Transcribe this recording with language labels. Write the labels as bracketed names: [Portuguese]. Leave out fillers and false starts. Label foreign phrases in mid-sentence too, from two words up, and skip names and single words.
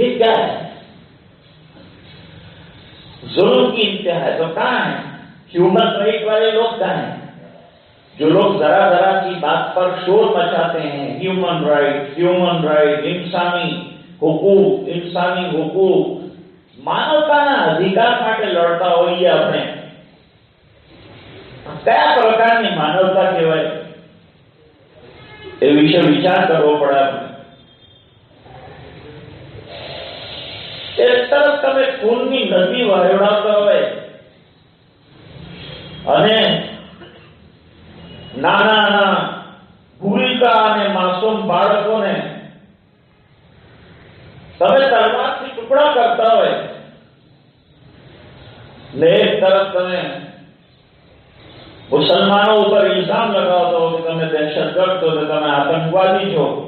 [Urdu] یہ کیا ہے؟ ظلم کی انتہا ہے. تو کہاں ہے [English] human right [Urdu] والے لوگ؟ کہاں ہیں جو لوگ ذرا ذرا کی بات پر شور مچاتے ہیں؟ [English] human right, [Urdu] انسانی حقوق، انسانی حقوق. [Gujarati] માનવતાના અધિકાર માટે લડતા હોઈએ આપણે. કયા પ્રકારની માનવતા કહેવાય એ વિશે વિચાર કરવો પડે આપણે. એક તરફ તમે ખૂનની નદી વહેવડાવતા હોય અને નાના ભૂલકા અને માસૂમ બાળકોને તમે તલવારથી ટુકડા કરતા હોય ને એક તરફ તમે મુસલમાનો ઉપર ઇલ્ઝામ લગાવતા હો કે તમે દહેશતગર્દ છો, કે તમે આતંકવાદી છો.